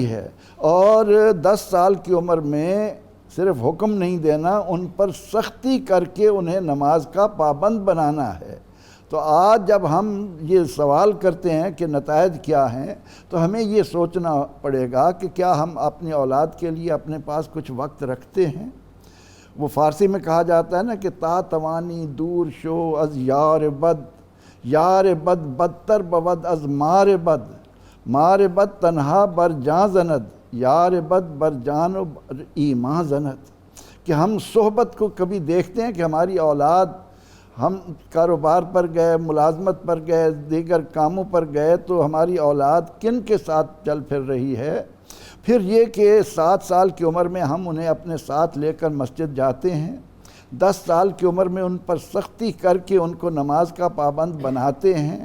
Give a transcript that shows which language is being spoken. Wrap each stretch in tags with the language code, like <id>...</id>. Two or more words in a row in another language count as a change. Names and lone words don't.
<ur>ہے، اور 10 سال کی عمر میں صرف حکم نہیں دینا، ان پر سختی کر کے انہیں نماز کا پابند بنانا ہے۔ تو آج جب ہم یہ سوال کرتے ہیں کہ نتائج کیا ہیں، تو ہمیں یہ سوچنا پڑے گا کہ کیا ہم اپنی اولاد کے لیے اپنے پاس کچھ وقت رکھتے ہیں؟ وہ فارسی میں کہا جاتا ہے نا کہ</ur> <fa>تا توانی دور شو از یار بد بدتر بود از مار بد تنہا بر جان زند، یار بد بر جان و ایمان زند۔</fa> <ur>کہ ہم صحبت کو کبھی دیکھتے ہیں کہ ہماری اولاد، ہم کاروبار پر گئے، ملازمت پر گئے، دیگر کاموں پر گئے، تو ہماری اولاد کن کے ساتھ چل پھر رہی ہے؟ پھر یہ کہ 7 سال کی عمر میں ہم انہیں اپنے ساتھ لے کر مسجد جاتے ہیں، 10 سال کی عمر میں ان پر سختی کر کے ان کو نماز کا پابند بناتے ہیں۔</ur>